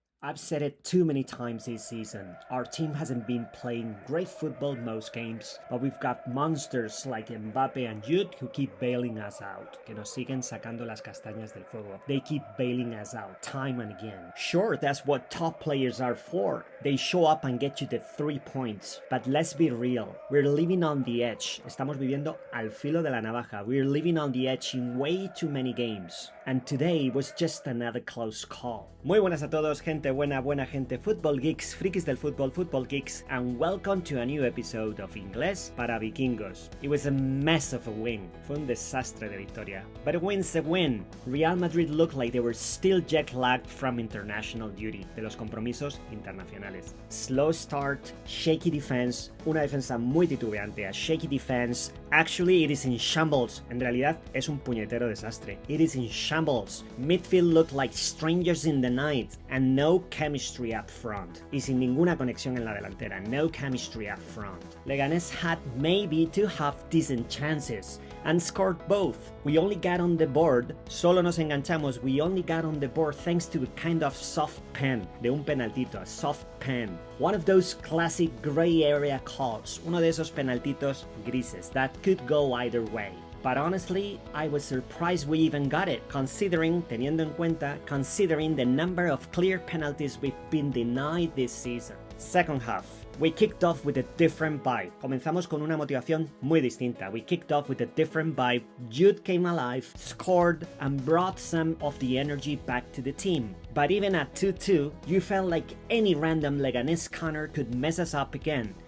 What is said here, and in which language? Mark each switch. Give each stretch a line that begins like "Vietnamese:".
English: I've said it too many times this season. Our team hasn't been playing great football most games, but we've got monsters like Mbappé and Jude who keep bailing us out,
Spanish: que nos siguen sacando las castañas del fuego.
English: They keep bailing us out time and again. Sure, that's what top players are for. They show up and get you the 3 points. But let's be real, we're living on the edge.
Spanish: Estamos viviendo al filo de la navaja.
English: We're living on the edge in way too many games. And today was just another close call.
Spanish: Muy buenas a todos, gente buena gente,
English: football geeks,
Spanish: frikis del fútbol,
English: football geeks, and welcome to a new episode of Inglés para Vikingos. It was a mess of a win.
Spanish: Fue un desastre de victoria.
English: But a win's a win. Real Madrid looked like they were still jet-lagged from international duty,
Spanish: de los compromisos internacionales.
English: Slow start, shaky defense,
Spanish: una defensa muy titubeante,
English: a shaky defense. Actually, it is in shambles.
Spanish: En realidad, es un puñetero desastre.
English: It is in shambles. Midfield looked like strangers in the night, and no chemistry up front.
Spanish: Y sin ninguna conexión en la delantera.
English: No chemistry up front. Leganes had maybe to have decent chances, and scored both. We only got on the board,
Spanish: solo nos enganchamos,
English: we only got on the board thanks to a kind of soft pen,
Spanish: de un penaltito,
English: a soft pen. One of those classic gray area calls,
Spanish: uno de esos penaltitos grises
English: that could go either way. But honestly, I was surprised we even got it,
Spanish: teniendo en cuenta,
English: considering the number of clear penalties we've been denied this season. Second half, we kicked off with a different vibe.
Spanish: Comenzamos con una motivación muy distinta.
English: We kicked off with a different vibe. Jude came alive, scored, and brought some of the energy back to the team. But even at 2-2, you felt like any random Leganés counter could mess us up again.